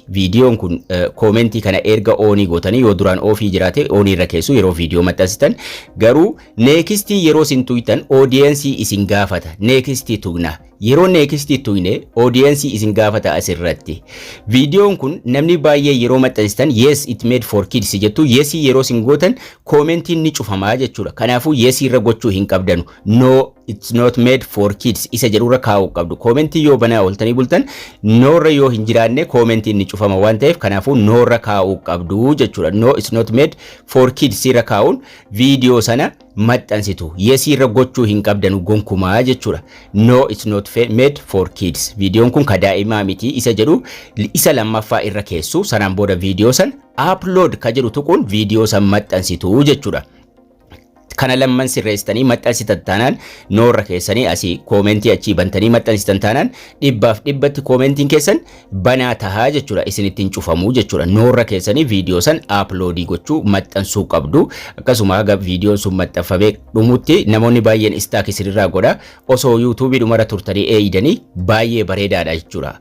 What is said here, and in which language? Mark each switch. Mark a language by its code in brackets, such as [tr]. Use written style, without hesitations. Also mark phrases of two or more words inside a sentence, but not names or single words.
[om] Viidiyoon kun koomentii kana erga onii gootanii yoo duraan ofii jiraate onii irra keessu yeroo viidiyoo maxxansitan. Garuu neextii yeroo isin tuqxan audience isin gaafata. Neextii tuqna. yeroo next tuyne audience isin gaafata asirratti videoon kun namni baay'ee yeroo maxxansitan [en] yes it made for kids [om] jettu yes yeroo sin gootan commentiin ni cufamaa jechuudha kanaafuu yes irra gochuu hin qabdanu [en] no it's not made for kids [om] isa jedhurra kaa'uu qabdu commentii yoo banaa oltanii bultan no irra yoo hin jiraanne commentiin ni cufama waan ta'eef kanaafuu no irra kaa'uu qabdu jechuudha [en] no it's not made for kids [om] irra kaa'uun video sana maxxansitu yes irra gochuu hin qabdanu gonkumaa jechuudha [en] no it's not made for kids [om] videoon kun ka daa'imaa miti isa jedhu isa lammaffaa irra keessu sanaan booda video san upload ka jedhu tuquun video san maxxansitu jechuudha kana lamman sirreessitanii maxxansitan taanaan noorra keessanii asii koomentii achii bantanii maxxansitan taanaan dhibbaaf dhibbatti koomentiin keessan banaa tahaa jechuudha isinittiin cufamuu jechuudha noorra keessanii viidiyoo san uploadii gochuu maxxansuu qabdu akkasuma haga viidiyoon sun maxxanfamee dhumutti namoonni baay'een istaak isinirraa godha osoo yuutuubii dhumarra turtanii eeydanii baay'ee bareedaadha jechuudha.